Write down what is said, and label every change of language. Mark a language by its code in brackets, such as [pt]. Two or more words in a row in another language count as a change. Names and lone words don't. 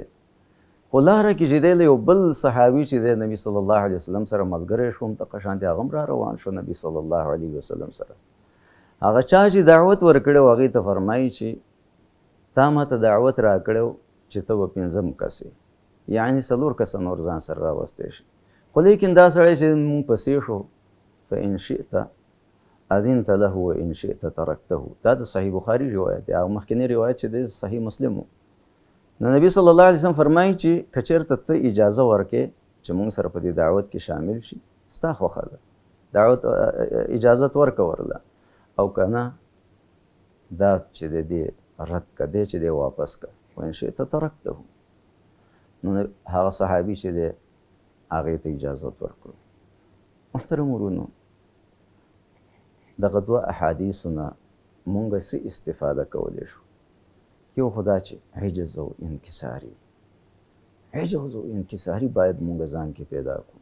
[ps] خو لاره کې چې دی له یو بل صحابي چې دی نبی [ar] صلی الله علیه وسلم [ps] سره ملګری شو، همدغه شانتې هغه هم را روان شو نبی [ar] صلی الله علیه وسلم [ps] سره. هغه چا چې دعوت ورکړی و هغې ته فرمایي چې تا ما ته دعوت راکړی چې ته به پنځم کسې، یعنې څلور کسه نور ځان سره راوستی شي. خو لیکن دا سړی چې مونږ پسې شو، [ar] فإن شئت أذنت له وإن شئت ترکته. [ps] دا د صحیح بخاري روایت دی، هغه مخکینی روایت چې دی صحیح مسلم و. نو نبی [ar] صلی الله علیه وسلم [ps] فرمایي چې که چېرته ته اجازه ورکې چې مونږ سره په دې دعوت کې شامل شي، ستا خوښه ده، دعوت اجازت ورکه ورله، او که نه دا چې دی دې رد که، دی چې دی واپس که، [ar] وإن شئت ترکته. [ps] نو هغه صحابي چې دی هغې ته اجازت ورکړو. محترم ورونو، دغه دوه احادیثو نه مونږ څه استفاده کولی شو؟ یو خو دا چې عجز او انکساري، عجز او انکساري باید مونږ ځان کې پیدا کړو.